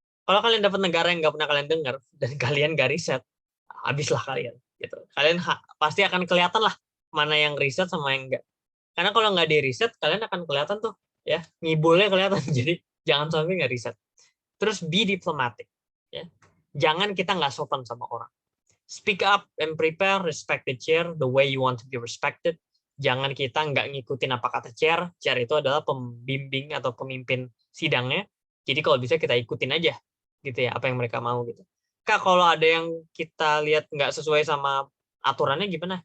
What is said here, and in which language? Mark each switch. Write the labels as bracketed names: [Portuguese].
[Indonesian] Kalau kalian dapat negara yang nggak pernah kalian dengar dan kalian nggak riset, habislah kalian. Gitu. Kalian pasti akan kelihatan lah mana yang riset sama yang enggak. Karena kalau nggak di riset, kalian akan kelihatan tuh ya ngibulnya kelihatan. Jadi jangan sampai nggak riset. Terus [English] be diplomatic. [Indonesian] Ya. Jangan kita nggak sopan sama orang. [English] Speak up and prepare, respect the chair the way you want to be respected. [Indonesian] Jangan kita nggak ngikutin apa kata chair. Chair itu adalah pembimbing atau pemimpin sidangnya. Jadi kalau bisa kita ikutin aja gitu ya apa yang mereka mau gitu. Kak, kalau ada yang kita lihat nggak sesuai sama aturannya gimana?